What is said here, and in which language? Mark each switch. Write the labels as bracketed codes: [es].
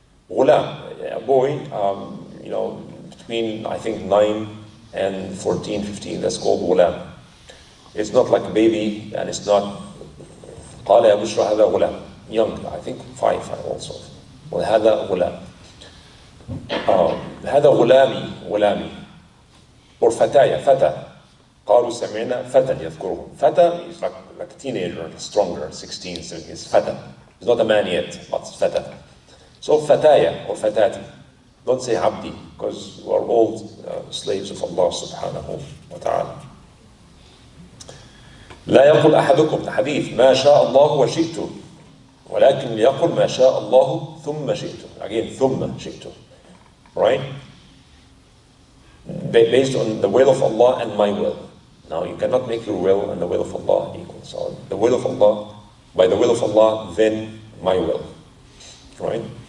[en] غلام, a boy, you know, between I think 9 and 14, 15. That's called غلام. It's not like a baby, and it's not [ar] قال يا بشرى هذا غلام. [en] Young, I think 5 also. [ar] وهذا غلام. هذا غلامي or فتايا فتى قالوا سمعنا فتى يذكرهم. [en] فتى is like a teenager, stronger, 16, so it's فتى. He's not a man yet, but it's فتى. So فتايا or فتاتي. Don't say abdi, because we are all slaves of Allah subhanahu wa ta'ala. [ar] لا يقل أحدكم, [en] the hadith, [ar] ما شاء الله وشئت ولكن ليقل ما شاء الله ثم شئت. Again, ثم شئت. [en] Right? Based on the will of Allah and my will. Now, you cannot make your will and the will of Allah equal. So, the will of Allah, by the will of Allah, then my will. Right?